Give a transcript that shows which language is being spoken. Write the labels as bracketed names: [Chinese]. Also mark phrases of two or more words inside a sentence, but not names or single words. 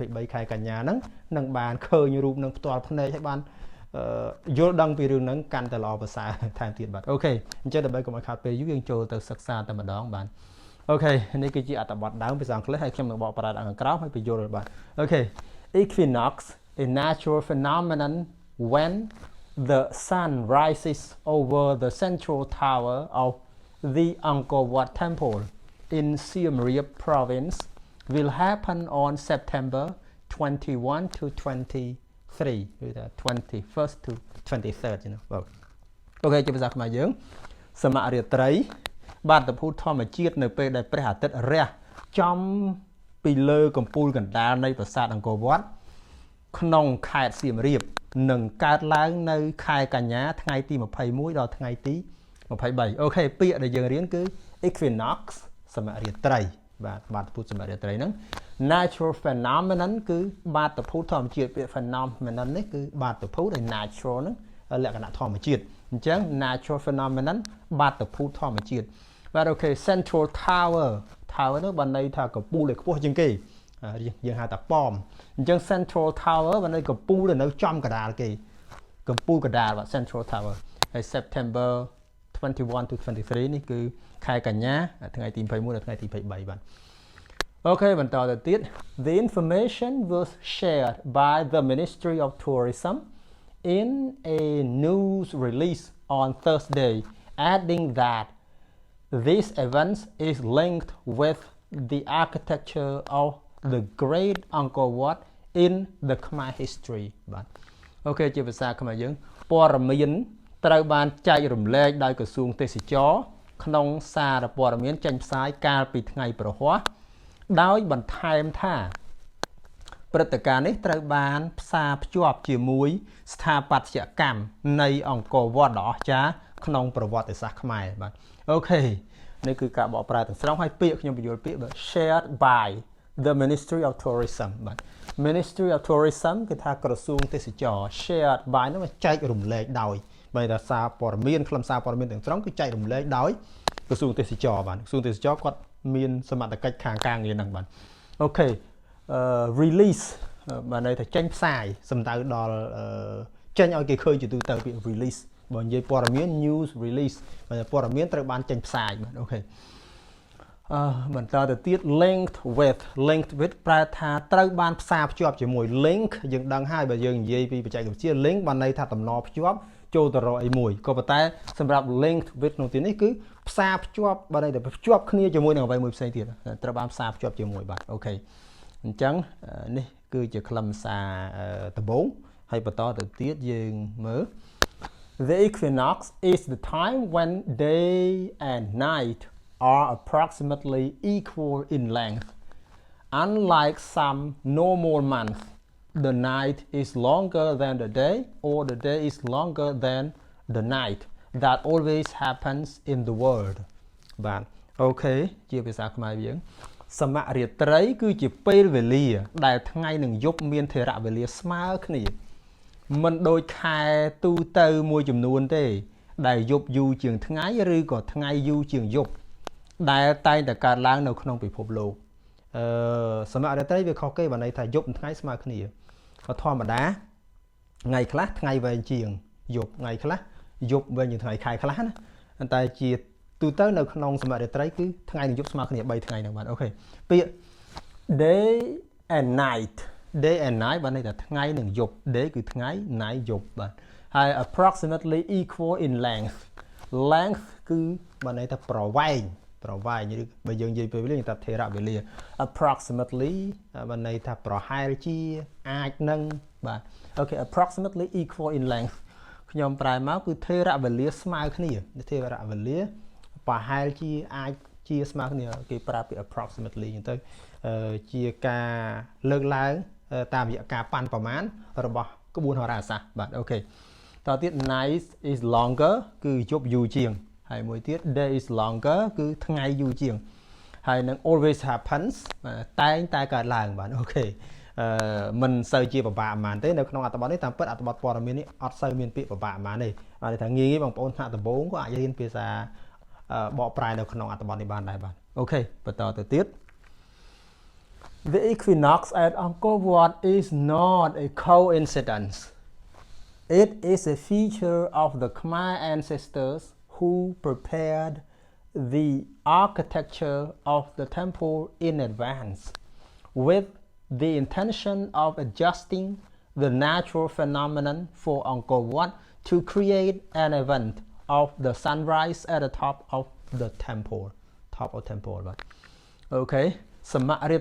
[Khmer] 23ខែកញ្ញាហ្នឹងនឹងបានឃើញរូបនឹងផ្ទាល់ភ្នែកហើយបានយល់ដឹងពីរឿងហ្នឹងកាន់តែល្អប្រសើរ ថែមទៀតបាទអូខេអញ្ចឹងដើម្បីកុំឲ្យខាតពេលយូរយើងចូលទៅសិក្សាតែម្ដងបាទអូខេនេះគឺជាអត្ថបទដើមភាសាអង់គ្លេសហើយខ្ញុំនឹងបកប្រែខាងក្រោមឲ្យពន្យល់បាទអូខេ [English] Equinox a natural phenomenon when the sun rises over the central tower of the Angkor Wat Temple in Siem Reap province will happen on September 21 to 23 21st to 23rd you know [Khmer] អូខេជាភាសាខ្មែរយើងសមរាត្រីបាតុភូតធម្មជាតិនៅពេលដែលព្រះអាទិត្យរះចំពីលើកំពូលកណ្ដាលនៃប្រាសាទអង្គរវត្តក្នុងខេត្តសៀម រាបនឹងកើតឡើងនៅខែកញ្ញាថ្ងៃទី21ដល់ថ្ងៃទី23អូខេពាក្យដែលយើងរៀនគឺ Equinox សមរាត្រីបាទបាតុភូតសម រាត្រីហ្នឹង [English] Natural phenomenon [Khmer] គឺបាតុភូតធម្មជាតិពាក្យ phenomenon នេះគឺបាតុភូតហើយ natural ហ្នឹងលក្ខ ណៈធម្មជាតិអញ្ចឹង [English] natural phenomenon [Khmer] បាតុភូតធម្មជាតិបាទអូខេ [English] Central Tower [Khmer] នោះបានន័យថាកំពូលដែលខ្ពស់ជាងគេយើងហៅថាប៉មអញ្ចឹង [English] Central Tower [Khmer] បានន័យកំពូលដែលនៅចំកណ្ដាលគេកំពូលកណ្ដាលបាទ [English] Central Tower [Khmer] ហើយ [English] September 21 to 23 [Khmer] នេះគឺខែកញ្ញាថ្ងៃទី21ដល់ថ្ងៃទី23បាទអូខេបន្តទៅទៀត [English] The information was shared by the Ministry of Tourism in a news release on Thursday adding that this event is linked with the architecture of the Great Angkor Wat in the Khmer history [Khmer] បាទអូខេជាភាសាខ្មែរយើងព័ត៌មានត្រូវបានចែករំលែក ដោយក្រសួងទេសចរក្នុងសារព័ត៌មានចេញផ្សាយកាលពីថ្ងៃប្រហ័សដោយបន្ថែមថាព្រឹត្តិការណ៍នេះត្រូវបានផ្សារ ភ្ជាប់ជាមួយស្ថាបត្យកម្មនៃអង្គរវត្តដ៏អស្ចារ្យក្នុងប្រវត្តិសាស្ត្រខ្មែរបាទអូខេនេះគឺការបកប្រែទាំងស្រុងហើយពាក្យខ្ញុំបញ្យល់ពាក្យ [English] shared by the Ministry of Tourism [Khmer] បាទ [English] Ministry of Tourism [Khmer] គឺថាក្រសួងទេសចរ [English] shared by [Khmer] នោះចែករំលែកដោយបើថាសារព័ត៌មានខ្លឹមសារព័ត៌មានទាំងស្រុងគឺចែករំលែកដោយក្រសួងទេសចរបាទក្រសួងទេសចរគាត់មានសមត្ថកិច្ចខាងការងារហ្នឹងបាទអូខេ release បាទន័យថាចេញផ្សាយសំដៅដល់ចេញឲ្យគេឃើញជាទូទៅពាក្យ release បើនិយាយព័ត៌មាន [English] news release [Khmer] បាទព័ត៌មានត្រូវបានចេញផ្សាយបាទអូខេបន្តទៅទៀត linked with ប្រែថាត្រូវបានផ្សារភ្ជាប់ជាមួយ link យើងដឹងហើយបើយើងនិយាយពីបច្ចេកវិទ្យា link បានន័យថាតំណ ភ្ជាប់ចូលទៅរកអីមួយក៏ប៉ុន្តែសម្រាប់ [English] linked with [Khmer] ក្នុងទីនេះគឺផ្សារភ្ជាប់បានន័យថាភ្ជាប់គ្នាជាមួយនឹងអ្វីមួយផ្សេងទៀតត្រូវបានផ្សារភ្ជាប់ជាមួយបាទអូខេអញ្ចឹងនេះគឺជាខ្លឹមសារដំបូងហើយបន្តទៅទៀតយើងមើល [English] The equinox is the time when day and night are approximately equal in length. Unlike some normal months, the night is longer than the day or the day is longer than the night. That always happens in the world. [Khmer] បាទអូខេជាភាសាខ្មែរយើងសមរាត្រីគឺជាពេលវេលាដែលថ្ងៃនិងយប់មានថេរវេលាស្មើគ្នាមិនដូច ខែទូទៅមួយចំនួនទេដែលយប់យូរជាងថ្ងៃឬក៏ថ្ងៃយូរជាងយប់ដែលតែងតែកើតឡើងនៅក្នុងពិភពលោកសមរាត្រីវាខុសគេបើន័យថាយប់និងថ្ងៃស្មើគ្នាក៏ធម្មតាថ្ងៃខ្លះថ្ងៃវែងជាងយប់ថ្ងៃខ្លះយប់វែងជាងថ្ងៃខែខ្លះណាតែជាទូទៅនៅក្នុងសមរាត្រីគឺថ្ងៃនិងយប់ស្មើគ្នា3ថ្ងៃហ្នឹងបាទអូខេពាក្យ [English] day and night [Khmer] បានន័យថាថ្ងៃនិងយប់ day គឺថ្ងៃ night យប់បាទហើយ [English] approximately equal in length [Khmer] គឺបានន័យថាប្រវែងឬបើយើងនិយាយពេលវេលាថាថេរវេលា approximately បានន័យថាប្រហែលជាអាចនឹងបាទ អូខេ [English] approximately equal in length [Khmer] ខ្ញុំប្រែមកគឺថេរវេលាស្មើគ្នាថេរវេលាប្រហែលជាអាចជាស្មើគ្នាគេប្រើពាក្យ approximately អញ្ចឹងទៅជាការ លើកឡើងតាមរយៈការប៉ាន់ប្រមាណរបស់ក្បួនហោរាសាស្ត្របាទអូខេតទៅទៀត [English] night is longer [Khmer] គឺយប់យូរជាងហើយ មួយទៀត [English] day is longer [Khmer] គឺថ្ងៃយូរជាងហើយនឹង [English] always happens [Khmer] តែងតែកើតឡើងបាទអូខេមិនសូវជាពិបាកប៉ុន្មានទេនៅក្នុងអត្ថបទនេះតាមពិតអត្ថបទព័ត៌មាននេះអត់សូវមានពាក្យពិបាកប៉ុន្មានទេបាទថាងាយបងប្អូនថ្នាក់ដំបូងក៏អាចរៀនភាសាបកប្រែនៅក្នុងអត្ថបទនេះបានដែរបាទអូខេបន្តទៅទៀត [English] The equinox at Angkor Wat is not a coincidence. It is a feature of the Khmer ancestors who prepared the architecture of the temple in advance with the intention of adjusting the natural phenomenon for Angkor Wat to create an event of the sunrise at the top of the temple [Khmer] បាទអូខេសមរា